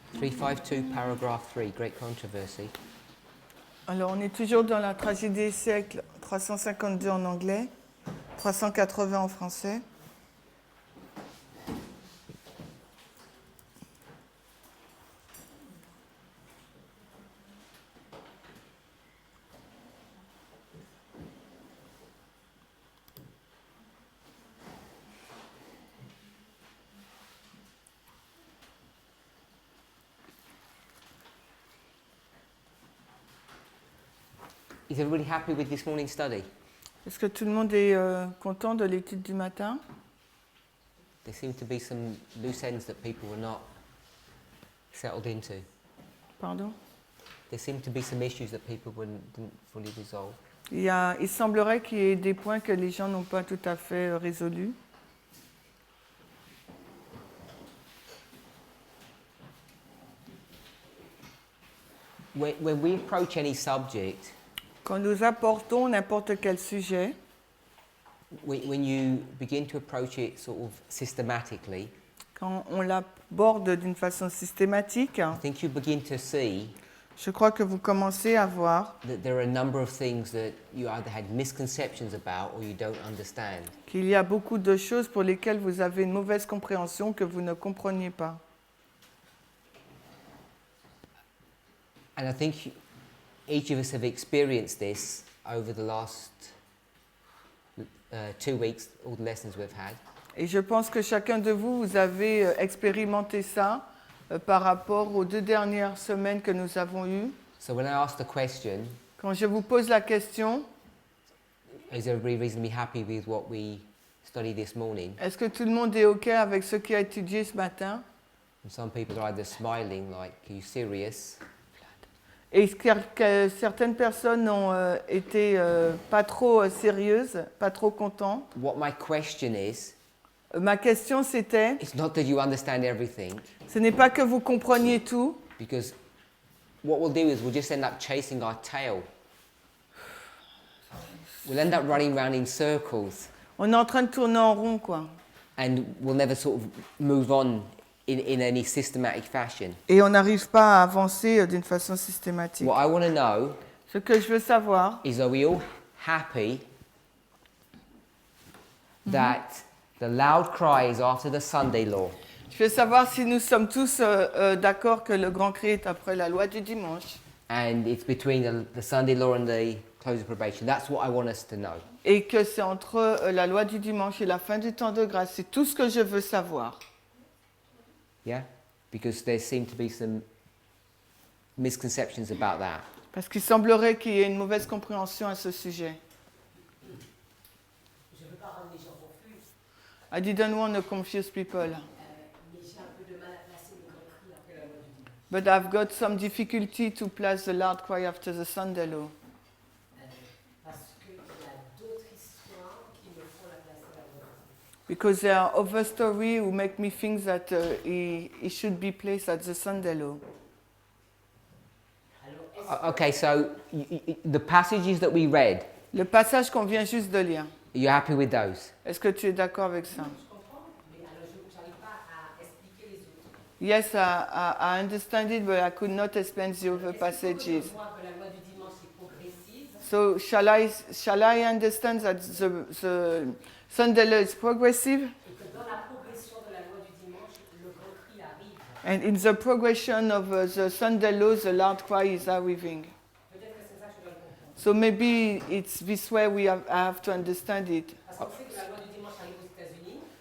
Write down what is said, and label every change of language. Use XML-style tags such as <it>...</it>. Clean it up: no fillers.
<en>352, paragraph 3, great controversy.</en> <fr>Alors, on est toujours dans la tragédie des siècles, 352 en anglais, 380 en français.</fr> <en>Is everybody happy with this morning's study?</en> <fr>Est-ce que tout le monde est content de l'étude du matin?</fr> <en>There seem to be some loose ends that people were not settled into.</en> <fr>Pardon?</fr> <en>There seem to be some issues that people didn't fully resolve.</en> <fr>Il semblerait qu'il y ait des points que les gens n'ont pas tout à fait résolus.</fr> <en>When we approach any subject,</en> <fr>Quand nous apportons n'importe quel sujet,</fr> <en>when you begin to approach it sort of systematically,</en> <fr>quand on l'aborde d'une façon systématique,</fr> <en>I think you begin to see</en> <fr>je crois que vous commencez à voir</fr> <en>that there are a number of things that you either had misconceptions about or you don't understand.</en> <fr>qu'il y a beaucoup de choses pour lesquelles vous avez une mauvaise compréhension que vous ne compreniez pas.</fr> <en>And I think each of us have experienced this over the last 2 weeks, all the lessons we've had.</en> <fr>Et je pense que chacun de vous, vous avez expérimenté ça par rapport aux 2 dernières semaines que nous avons eues.</fr> <en>So when I ask the question,</en> <fr>Quand je vous pose la question,</fr> <en>is everybody reasonably happy with what we studied this morning?</en> <fr>est-ce que tout le monde est OK avec ce qui a étudié ce matin?</fr> <en>And some people are either smiling like, are you serious?</en> <fr>Et que certaines personnes ont été pas trop sérieuses, pas trop contents.</fr> <en>What my question is,</en> <fr>Ma question c'était,</fr> <en>it's not that you understand everything,</en> <fr>ce n'est pas que vous compreniez tout,</fr> <en>because what we'll do is we'll just end up chasing our tail. We'll end up running around in circles.</en> <fr>on est en train de tourner en rond, quoi.</fr> <en>And we'll never sort of move on in any systematic fashion.</en> <fr>Et on n'arrive pas à avancer d'une façon systématique.</fr> <en>What I want to know</en> <fr>Ce que je veux savoir,</fr> <en>is, are we all happy that the loud cry is after the Sunday law? je veux savoir si nous sommes tous d'accord que le grand cri est après la loi du dimanche. And it's between the Sunday law and the close of probation. That's what I want us to know.</en> <fr>Et que c'est entre la loi du dimanche et la fin du temps de grâce. C'est tout ce que je veux savoir.</fr> <en>Yeah? Because there seem to be some misconceptions about that.</en> <fr>Parce qu'il semblerait qu'il y ait une mauvaise compréhension à ce sujet. Je ne veux pas rendre les gens confus,</fr> <en>I didn't want to confuse people.</en> <fr>mais j'ai un peu de mal à placer le grand cri après la loi du dimanche.</fr> <en>But I've got some difficulty to place the loud cry after the Sunday law.</en> <fr>Parce qu'il y a d'autres histoires qui me font la placer à la loi du dimanche.</fr> <en>Because there are other stories who make me think that he should be placed at the Sunday law.</en> <fr>Alors, est-ce</fr> <en>Okay, so the passages that we read,</en> <fr>Le passage qu'on vient juste de lire,</fr> <en>are you happy with those?</en> <fr>est-ce que tu es d'accord avec ça? je comprends, mais alors je n'arrive pas à expliquer les autres.</fr> <en>Yes, I understand it, but I could not explain the other passages.</en> <fr>Je vois que la loi du dimanche est progressive,</fr> <en>So shall I understand that the Sunday law is progressive?</en> <fr>et que dans la progression de la loi du dimanche, le grand cri arrive.</fr> <en>And in the progression of the Sunday law, the loud cry is arriving.</en> <fr>Peut-être que c'est ça que je dois le comprendre.</fr> <en>So maybe it's this way I have to understand it.</en> <fr>Parce qu'on sait que la loi du dimanche arrive aux États-Unis,</fr>